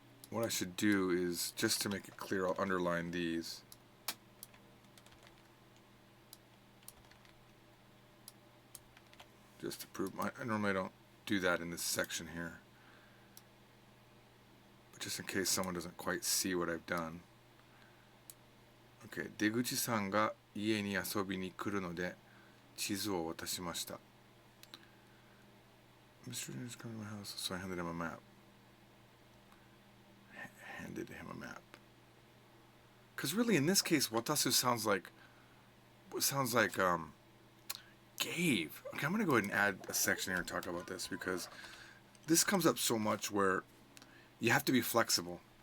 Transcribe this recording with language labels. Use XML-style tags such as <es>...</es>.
<en>What I should do is, just to make it clear, I'll underline these. Just to prove, I normally don't do that in this section here. But just in case someone doesn't quite see what I've done.</en> <ja>Okay, 出口さんが家に遊びに来るので地図を渡しました。</ja> <en>Mr. is coming to my house, so I handed him a map. Handed him a map. Because really, in this case, watasu sounds like gave. Okay, I'm going to go ahead and add a section here and talk about this, because this comes up so much where you have to be flexible.</en>